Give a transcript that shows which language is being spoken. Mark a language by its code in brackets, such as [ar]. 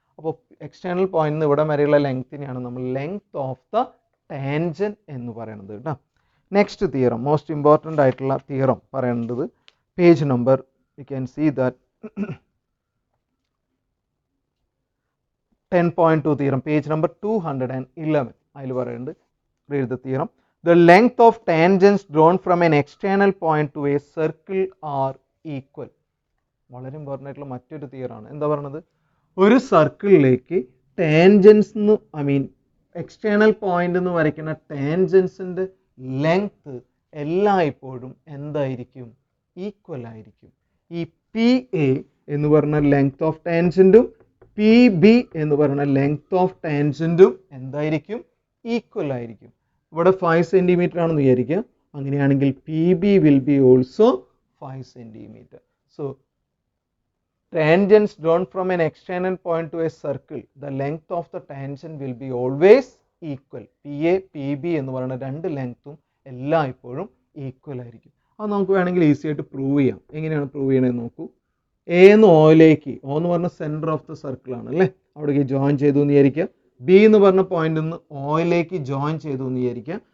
[ml] അപ്പോൾ external point നിന്ന് ഇവിടെ വരെയുള്ള ലെങ്ത്തിനെയാണ് നമ്മൾ ലെങ്ത് ഓഫ് ദ ടാൻജൻറ്റ് എന്ന് പറയുന്നത് കേട്ടോ. നെക്സ്റ്റ് തിയറം, മോസ്റ്റ് ഇമ്പോർട്ടൻ്റ് ആയിട്ടുള്ള തിയറം പറയേണ്ടത് page number [en] you can see that [ml] 10.2 theorem, page number 211. അതിൽ പറയുന്നുണ്ട്, [en] read the theorem. The length of tangents drawn from an external point to a circle are equal. [ml] വളരെ important ആയിട്ടുള്ള മറ്റൊരു തിയറാണ്. എന്താ പറയുന്നത്, ഒരു സർക്കിളിലേക്ക് ടാൻജൻസ് എക്സ്റ്റേണൽ പോയിന്റ് എന്ന് വരയ്ക്കുന്ന ടാൻജൻസിൻ്റെ ലെങ്ത് എല്ലായ്പ്പോഴും എന്തായിരിക്കും, ഈക്വൽ ആയിരിക്കും. ഈ പി എ എന്ന് പറഞ്ഞ ലെങ്ത് ഓഫ് ടാൻജൻറ്റും പി ബി എന്ന് പറയുന്ന ലെങ്ത് ഓഫ് ടാൻജൻറ്റും എന്തായിരിക്കും, ഈക്വൽ ആയിരിക്കും. ഇവിടെ 5 സെൻറ്റിമീറ്റർ ആണെന്ന് വിചാരിക്കുക. അങ്ങനെയാണെങ്കിൽ [en] P B will be also 5 centimetre. So tangents drawn from an external point to a circle, the length of the tangent will be always equal. [ml] P A P B എന്ന് പറയുന്ന രണ്ട് ലെങ്ത്തും എല്ലായ്പ്പോഴും ഈക്വൽ ആയിരിക്കും. അത് നമുക്ക് വേണമെങ്കിൽ ഈസി ആയിട്ട് പ്രൂവ് ചെയ്യാം. എങ്ങനെയാണ് പ്രൂവ് ചെയ്യണമെന്ന് നോക്കൂ. എ എന്ന് ഓയിലേക്ക്, ഒ എന്ന് പറഞ്ഞ സെൻറ്റർ ഓഫ് ദ സർക്കിൾ ആണ് അല്ലേ, അവിടേക്ക് ജോയിൻ ചെയ്തു എന്ന് വിചാരിക്കുക. ബി എന്ന് പറഞ്ഞ പോയിന്റിൽ നിന്ന് ഓയിലേക്ക് ജോയിൻ ചെയ്തു എന്ന് വിചാരിക്കുക.